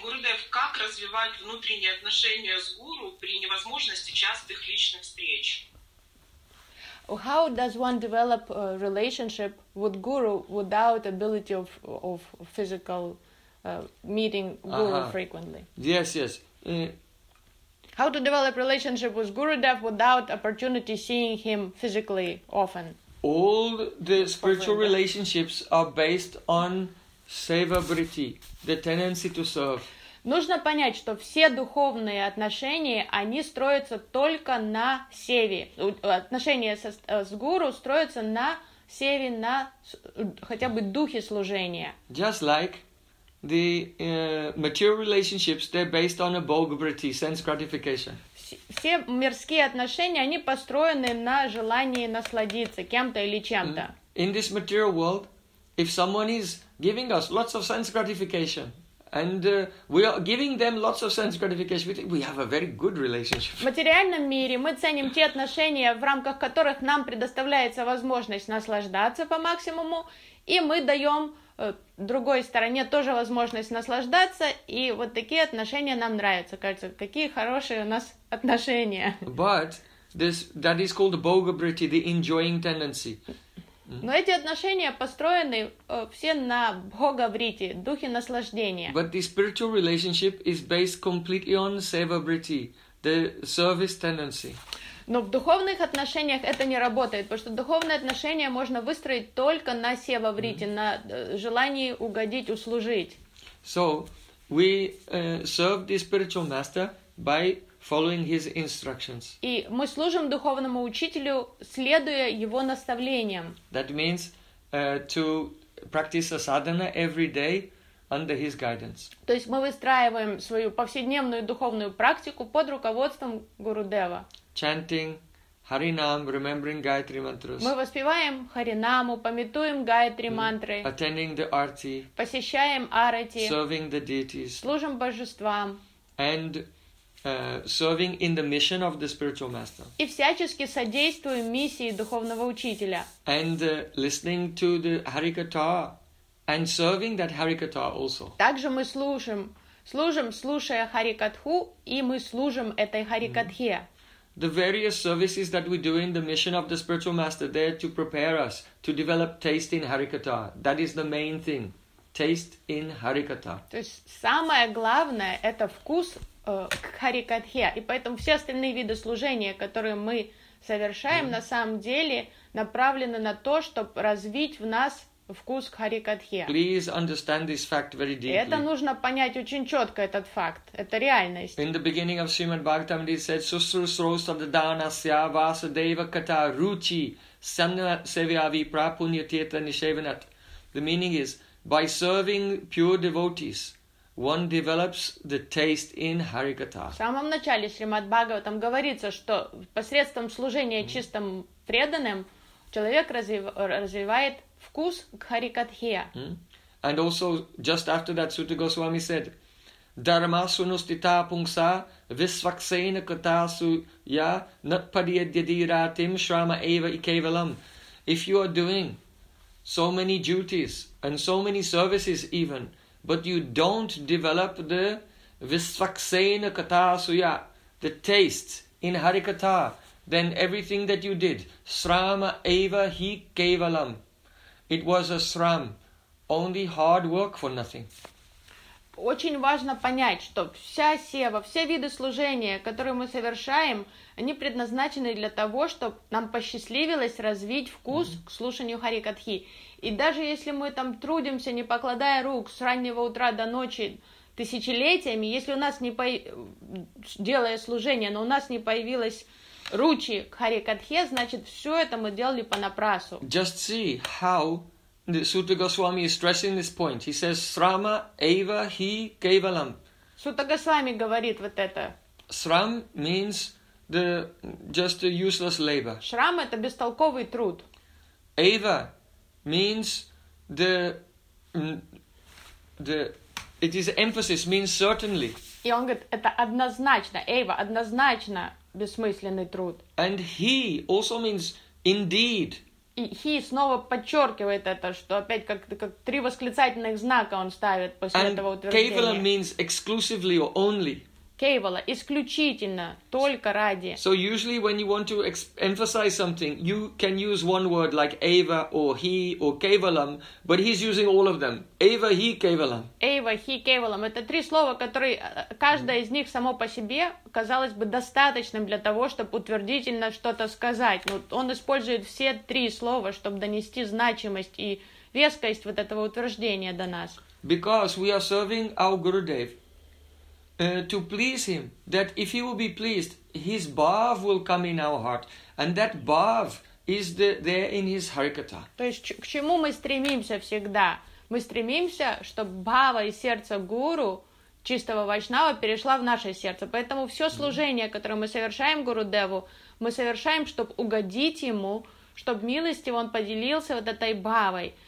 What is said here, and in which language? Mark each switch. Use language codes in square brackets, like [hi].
[ru] Гурудев, как развивать внутренние отношения с гуру при невозможности частых личных встреч? [en] How does one develop a relationship with guru without ability of physical meeting guru frequently? Yes, yes. How to develop relationship with Gurudev without opportunity seeing him physically often? All the spiritual relationships are based on sevabriti, the tendency to serve. [ru] Нужно понять, что все духовные отношения, они строятся только на севе. Отношения с гуру строятся на севе, на хотя бы духе служения. [en] Just like the material relationships, they're based on a bhogavritti, sense gratification. [ru] Все мирские отношения, они построены на желании насладиться кем-то или чем-то. [en] In this material world, if someone is giving us lots of sense gratification, and we are giving them lots of sense gratification, we think we have a very good relationship. [ru] В материальном мире мы ценим те отношения, в рамках которых нам предоставляется возможность наслаждаться по максимуму, и мы даем другой стороне тоже возможность наслаждаться, и вот такие отношения нам нравятся, кажется, какие хорошие у нас отношения. [en] But this that is called bhogavritti, the enjoying tendency. [ru] Но эти отношения построены все на бхогавритти, духе наслаждения. [en] But the spiritual relationship is based completely on sevabriti, the service tendency. [ru] Но в духовных отношениях это не работает, потому что духовные отношения можно выстроить только на севаврите, на желании угодить, услужить. [en] So, we serve the spiritual master by following his instructions. [ru] И мы служим духовному учителю, следуя его наставлениям. [en] That means to practice asadhana every day under his guidance. [ru] То есть мы выстраиваем свою повседневную духовную практику под руководством Гурудева. [en] Chanting Harinam, remembering Gayatri mantras. [ru] Мы воспеваем Харинаму, памятуем Гайатри мантры. [en] Attending the arti. [ru] Посещаем арати. [en] Serving the deities. [ru] Служим божествам. [en] And serving in the mission of the spiritual master. [ru] И всячески содействуем миссии духовного учителя. [en] And listening to the Harikatha and serving that Harikatha also. [ru] Также мы служим, слушая Харикатху, и мы служим этой Харикатхе. [en] The various services that we do in the mission of the spiritual master, they're to prepare us to develop taste in Harikatha. That is the main thing. Taste in Harikatha. [ru] То есть самое главное – это вкус к Харикатхе. И поэтому все остальные виды служения, которые мы совершаем, на самом деле направлены на то, чтобы развить в нас вкус к Харикатхе. Please understand this fact very deeply. Это нужно понять очень четко, этот факт. Это реальность. [en] In the beginning of Srimad Bhagavatam, it said, [sa] Susrusrosadadanasya vasudeva kata ruchi samna sevyavi prapunyatetra nishevanat. [en] The meaning is, by serving pure devotees, one develops the taste in Harikatha. [ru] В самом начале Srimad Bhagavatam говорится, что посредством служения чистым преданным человек развивает вкус к Харикатхе. [en] And also, just after that, Sutta Goswami said, [sa] Dharma sunustita pungsa visvaksena katasu ya natpadiyadyadiratim shrama eva ikevalam. [en] If you are doing so many duties and so many services even, but you don't develop the [sa] visvaksena katasu ya, [en] the taste in Harikatha, then everything that you did, [sa] shrama eva hi kevalam, [en] it was a sram, only hard work for nothing. [ru] Очень важно понять, что вся сева, все виды служения, которые мы совершаем, они предназначены для того, чтобы нам посчастливилось развить вкус к слушанию Харикатхи. И даже если мы там трудимся, не покладая рук, с раннего утра до ночи, тысячелетиями, если у нас не делая служение, но у нас не появилось ручи к Харикатхе, значит, все это мы делали понапрасну. [en] Just see how the Sutta Goswami is stressing this point. He says, [sa] Srama eva hi kevalam. [ru] Sutta Goswami говорит вот это. [en] Sram means the just a useless labor. [ru] Шрам это бестолковый труд. [en] Ava means the it is emphasis means certainly. [ru] И он говорит, это однозначно, Ava, однозначно бессмысленный труд. [en] And he also means indeed. [ru] И he снова подчеркивает это, что опять как три восклицательных знака он ставит после [en] and [ru] этого утверждения. [en] And Kevala means exclusively or only. [ru] Кевала, исключительно, только ради. [en] So usually when you want to emphasize something, you can use one word like Ava or he or Kevalam, but he's using all of them. [sa] Ava, he, Kevalam. Ava, he, Kevalam. [ru] Это три слова, которые, каждое из них само по себе, казалось бы, достаточным для того, чтобы утвердительно что-то сказать. Но он использует все три слова, чтобы донести значимость и вескость вот этого утверждения до нас. [en] Because we are serving our Gurudev. To please him, that if he will be pleased, his bhav will come in our heart, and that bhav is there in his harikata. [ru] То есть к чему мы стремимся всегда? Мы стремимся, чтобы бхава из сердца гуру чистого вайшнава перешла в наше сердце. Поэтому все служение, которое мы совершаем Гурудеву, мы совершаем, чтобы угодить ему, чтобы милостиво он поделился вот этой бхавой.